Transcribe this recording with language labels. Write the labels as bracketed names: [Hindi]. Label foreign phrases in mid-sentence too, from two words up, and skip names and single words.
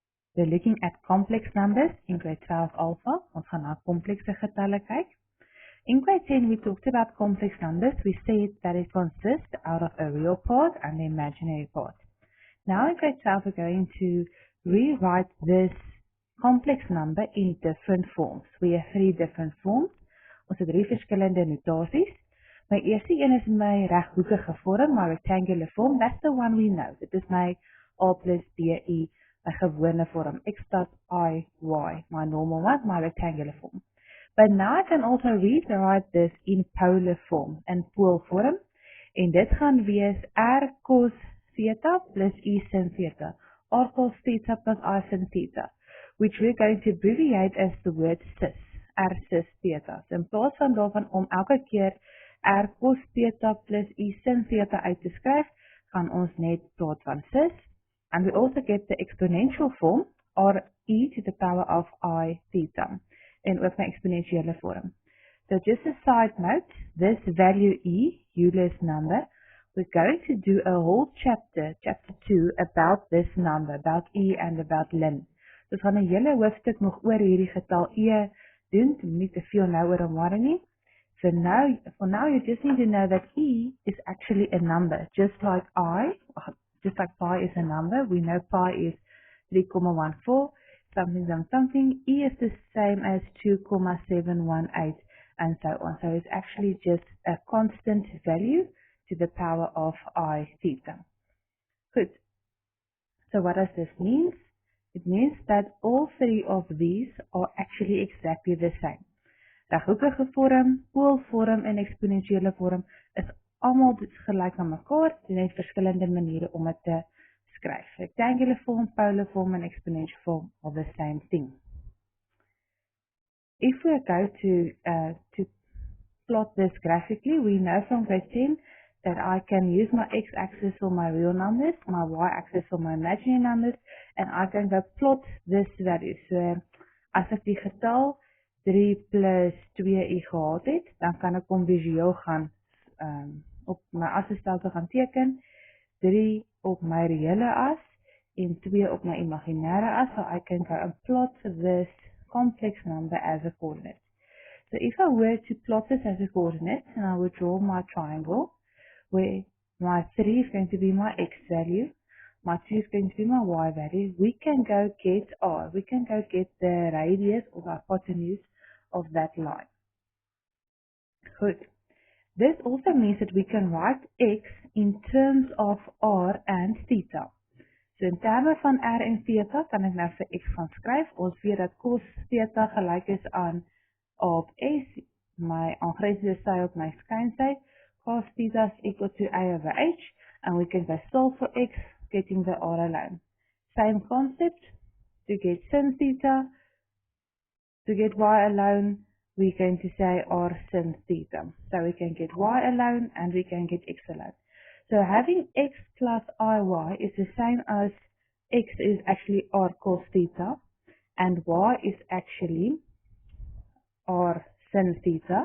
[English] We're looking at complex numbers in grade 12 alpha. [Afrikaans] Ons gaan na komplekse getalle kyk. [English] In grade 10, we talked about complex numbers. We said that it consists out of a real part and the imaginary part. Now in grade 12, we're going to rewrite this complex number in different forms. We have 3 different forms. [Afrikaans] Ons het 3 verskillende notasies. My eerste een is my reghoekige vorm, [English] my rectangular form. That's the one we know. [Afrikaans] Dit is my a plus be, my gewone vorm, [English] x dot I, y, my normal one, my rectangular form. But now I can also rewrite this in polar form, [Afrikaans] in pool vorm. En dit gaan wees r cos theta plus e sin theta, r cos theta plus I sin theta, [English] which we're going to abbreviate as the word cis, r cis theta. [Afrikaans] So in plaas van daarvan om elke keer r cos theta plus e sin theta uit te skryf, gaan ons net praat van cis. [English] And we also get the exponential form, or e to the power of I theta, [Afrikaans] in ook my exponentiële vorm. [English] So just a side note, this value e, Euler's number, we're going to do a whole chapter 2, about this number, about e and about ln. [Afrikaans] So ons gaan 'n hele hoofstuk nog oor hierdie getal e doen, nie te veel nou oor hom worry nie. [English] So for now you just need to know that e is actually a number, just like pi is a number. We know pi is 3,14, something. E is the same as 2,718, and so on. So it's actually just a constant value to the power of I theta. Good. So what does this mean? It means that all 3 of these are actually exactly the same. [Afrikaans] Reghoekige vorm, poolvorm en eksponensiële vorm is almal gelyk aan mekaar, net verskillende maniere om dit te skryf. [English] Rectangular form, polar form en exponential form are the same thing. If we go to plot this graphically, we know from grade 10 that I can use my x-axis for my real numbers, my y-axis for my imaginary numbers, and I can go plot this value. [Afrikaans] So as ek die getal 3 plus 2e gehad het, dan kan ek hom visueel gaan op my asstelsel gaan teken, 3 op my reële as en 2 op my imaginêre as, [English] so I can go and plot this complex number as a coordinate. So if I were to plot this as a coordinate, and I would draw my triangle, where my 3 is going to be my x value, my 2 is going to be my y value, we can go get r, we can go get the radius or the hypotenuse of that line. Good. This also means that we can write x in terms of r and theta. [Afrikaans] So in terme van r en theta kan ek nou vir x gaan skryf. Ons weet dat cos theta gelyk is aan a op s, my aangrensende sy op my skynsy. [English] Cos theta is equal to a over h, and we can go solve for x, getting the r alone. Same concept, to get sin theta, to get y alone, we're going to say r sin theta. So we can get y alone and we can get x alone. So having x plus iy is the same as x is actually r cos theta and y is actually r sin theta.